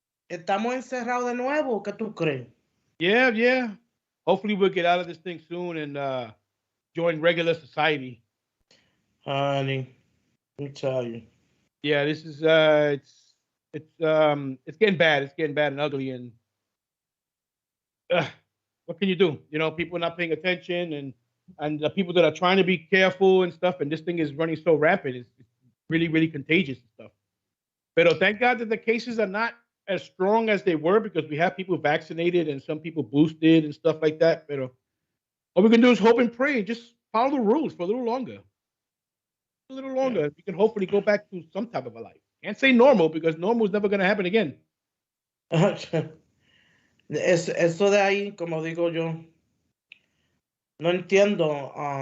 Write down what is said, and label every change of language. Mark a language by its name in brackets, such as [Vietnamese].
[Spanish] Estamos encerrados de nuevo, ¿qué tú crees? [English] Yeah. Hopefully we'll get out of this thing soon and join regular society. Honey, let me tell you. Yeah, this is it's getting bad. It's getting bad and ugly, and what can you do? You know, people not paying attention, and the people that are trying to be careful and stuff, and this thing is running so rapid. It's really, really contagious and stuff. But thank God that the cases are not as strong as they were, because we have people vaccinated and some people boosted and stuff like that. But all we can do is hope and pray and just follow the rules for a little longer. A little longer. Yeah. We can hopefully go back to some type of a life. Can't say normal, because normal is never going to happen again. [Spanish] Eso de ahí, como digo yo, no entiendo.